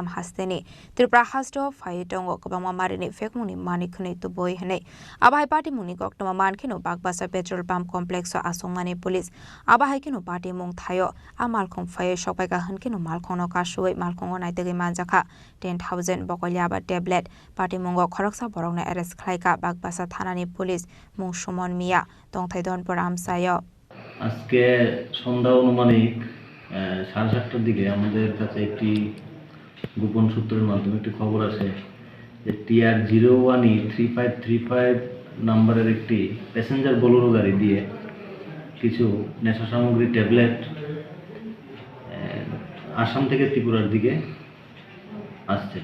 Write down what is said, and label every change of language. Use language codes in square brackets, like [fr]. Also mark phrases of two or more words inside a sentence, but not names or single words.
[trp] हास्तेनि त्रिपुरा हास्ट फाइ दङ गोबांमा मारिनि फेकमुनि मानिखुनि तुबोय हनै आबाहाय पाटिमुनि कक्टमा मानखिनो बागबासा [en] petrol pump complex [trp] आसंमानि पुलिस आबाहायखिनो पाटिमुं थायो आ मालखं फाइ सकबायगा हनखिनो मालखंनो कासुय मालखंगो नाइतगै मानजाखा 10,000 बकलियाबा टेब्लेट पाटिमुंगो खरकसा बरंना एरेस्ट खालायका बागबासा थानानि पुलिस मुं सुमन मिया दंथाय दनपुर आमसाय [bn] আজকে সন্ধ্যা অনুমানিক 7:30টার দিকে আমাদের কাছে একটি গোপন সূত্রের মাধ্যমে একটি খবর আসে যে TR01E 3535 নাম্বারের একটি প্যাসেঞ্জার বোলেরো গাড়ি দিয়ে কিছু নেশা সামগ্রী ট্যাবলেট আসাম থেকে ত্রিপুরার দিকে আসছে।